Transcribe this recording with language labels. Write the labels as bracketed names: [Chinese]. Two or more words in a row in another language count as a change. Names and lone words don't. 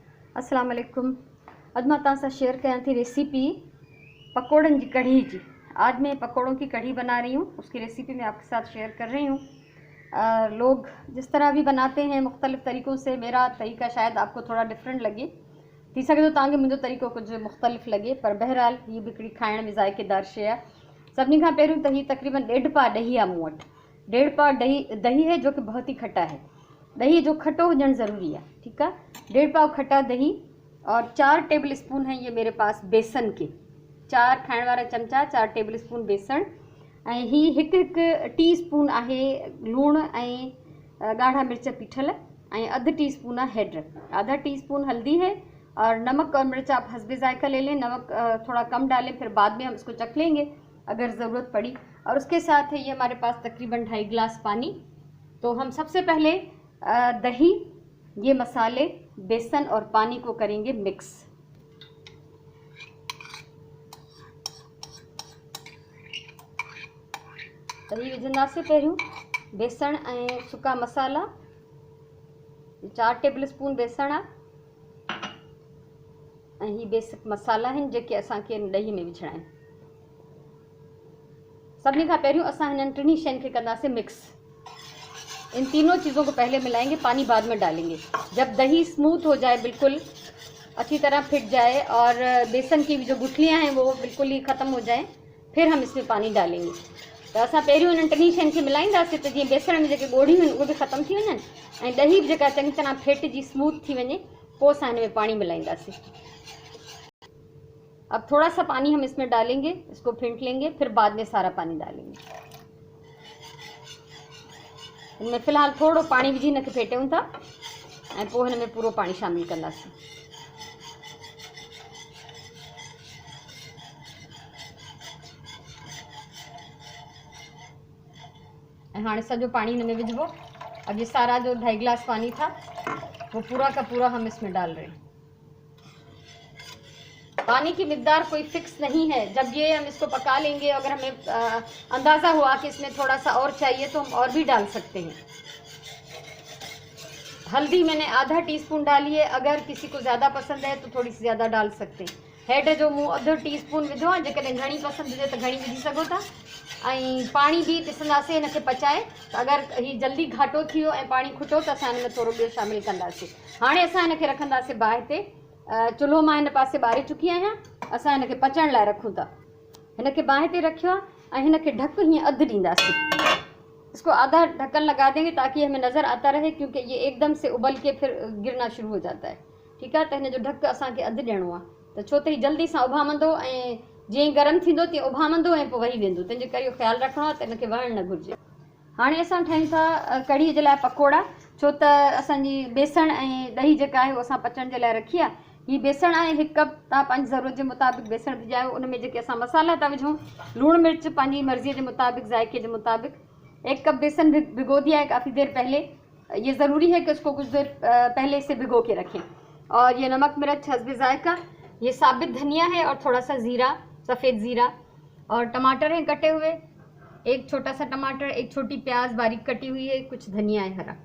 [Sindhi] अस्सलाम वालेकुम। अज मां तव्हां सां शेयर कयां थी रेसिपी पकोड़न की कढ़ी की। [Urdu] آج میں پکوڑوں کی کڑھی بنا رہی ہوں، اس کی ریسپی میں آپ کے ساتھ شیئر کر رہی ہوں. لوگ جس طرح بھی بناتے ہیں مختلف طریقوں سے، میرا طریقہ شاید آپ کو تھوڑا ڈفرنٹ لگے, [Sindhi] थी सके तो तव्हांखे मुंहिंजो तरीक़ो कुछ मुख्तलिफ़ लगे, पर बहरहाल हीअ बि हिकिड़ी खाइण में ज़ाइक़ेदार शइ आहे। सभिनी खां पहिरियों त हीअ तक़रीबन 1.5 पा ॾही आहे मूं वटि। [Urdu] 1.5 پا دہی ہے جو کہ بہت ہی کھٹا ہے. [Sindhi] दही जो खट्टो हुजण ज़रूरी [Urdu] ہے، ٹھیک ہے. 1.5 پاؤ کھٹا دہی اور 4 ٹیبل سپون ہیں یہ میرے پاس بیسن کے, 4 [Sindhi] खाइण वारा चमचा, [Urdu] 4 ٹیبل سپون بیسن. [Sindhi] ऐं ही हिकु टी स्पून आहे लूण ऐं ॻाढ़ा मिर्च पीठल, ऐं अधु टी स्पून है हेड, [Urdu] آدھا ٹی سپون ہلدی ہے، اور نمک اور مرچ آپ حسبِ ذائقہ لے لیں. نمک تھوڑا کم ڈالیں، پھر بعد میں ہم اس کو چکھ لیں گے اگر ضرورت پڑی. اور اس کے ساتھ ہے یہ ہمارے پاس تقریباً 2.5 گلاس پانی. تو ہم سب سے پہلے دہی، یہ مسالے، بیسن اور پانی کو کریں گے مکس. [Sindhi] दही विझंदासीं पहिरियों, बेसन ऐं सुका मसाला। 4 टेबल स्पून बेसन आहे ऐं ही बेसिक मसाला आहिनि जेके असांखे ॾही में विझणा आहिनि। सभिनी खां पहिरियों असां हिननि टिनी शयुनि खे कंदासीं मिक्स। [Urdu] ان تینوں چیزوں کو پہلے ملائیں گے، پانی بعد میں ڈالیں گے. جب دہی سموتھ ہو جائے، بالکل اچھی طرح فٹ جائے اور بیسن کی جو گٹھلیاں ہیں وہ بالکل ہی ختم ہو جائے، پھر ہم اس میں پانی ڈالیں گے. [Sindhi] तो असां पहिरियों हिननि टिनी शयुनि खे मिलाईंदासीं त जीअं बेसण में जेके ॻोढ़ियूं आहिनि उहे बि ख़त्म थी वञनि ऐं ॾही बि जेका चङी तरह फेटिजी स्मूथ थी वञे, पोइ असां हिन में पानी मिलाईंदासीं। [Urdu] اب تھوڑا سا پانی ہم اس میں ڈالیں گے، اس کو پھینٹ لیں گے، پھر بعد میں سارا پانی ڈالیں گے. [Sindhi] इनमें फ़िलहाल थोड़ो पानी विझी हिनखे फेटियूं था ऐं पोइ हिन में पूरो पानी शामिल कंदासीं। ऐं हाणे सॼो पानी हिन में विझिबो। [Urdu] اب یہ سارا جو 2.5 گلاس پانی تھا وہ پورا کا پورا ہم اس میں ڈال رہے ہیں. پانی کی مقدار کوئی فکس نہیں ہے. جب یہ ہم اس کو پکا لیں گے، اگر ہمیں اندازہ ہوا کہ اس میں تھوڑا سا اور چاہیے تو ہم اور بھی ڈال سکتے ہیں. ہلدی میں نے آدھا ٹی سپون ڈالی ہے، اگر کسی کو زیادہ پسند ہے تو تھوڑی سی زیادہ ڈال سکتے ہیں. [Sindhi] हेड जो मूं अधु टीस्पून विधो आहे, जेकॾहिं घणी पसंदि हुजे त घणी विझी सघो था। ऐं पाणी बि ॾिसंदासीं हिनखे पचाए, त अगरि हीउ जल्दी घाटो थी वियो ऐं पाणी खुटो त असां हिन में थोरो ॿियो शामिलु कंदासीं। हाणे असां हिनखे रखंदासीं बाहि ते। चुल्हो मां हिन पासे ॿारे चुकी आहियां। असां हिनखे पचण लाइ रखूं था। हिनखे बाहि ते रखियो आहे ऐं हिनखे ढक हीअं अधु ॾींदासीं। [Urdu] اس کو آدھا ڈھکن لگا دیں گے تاکہ ہمیں نظر آتا رہے، کیونکہ یہ ایکدم سے ابل کے پھر گرنا شروع ہو جاتا ہے، ٹھیک ہے. [Sindhi] तो हिन जो ढक असांखे अधु ॾियणो आहे, त छो त हीउ जल्दी सां उभामंदो ऐं जीअं गरम थींदो तीअं उभामंदो ऐं पोइ वही वेंदो, तंहिंजे करे इहो ख़्यालु रखिणो आहे त हिनखे वहणु न घुरिजे। हाणे असां ठाहियूं था कढ़ीअ जे लाइ पकोड़ा। छो त असांजी बेसण ऐं ॾही जेका आहे उहा असां पचण जे लाइ रखी आहे। हीअ बेसण आहे 1 कप, तव्हां पंहिंजी ज़रूरत जे मुताबिक़ बेसण विझायो। उन में जेके असां मसाला था विझूं, लूणु मिर्च पंहिंजी मर्ज़ीअ जे मुताबिक़, ज़ाइक़े जे मुताबिक़। [Urdu] 1 کپ بیسن بھگو دیا ہے کافی دیر پہلے۔ یہ ضروری ہے کہ اس کو کچھ دیر پہلے سے بھگو کے رکھیں. اور یہ نمک مرچ حسبِ ذائقہ، یہ ثابت دھنیا ہے اور تھوڑا سا زیرہ، سفید زیرہ، اور ٹماٹر ہیں کٹے ہوئے، 1 چھوٹا سا ٹماٹر، 1 چھوٹی پیاز باریک کٹی ہوئی ہے، کچھ دھنیا ہے ہرا.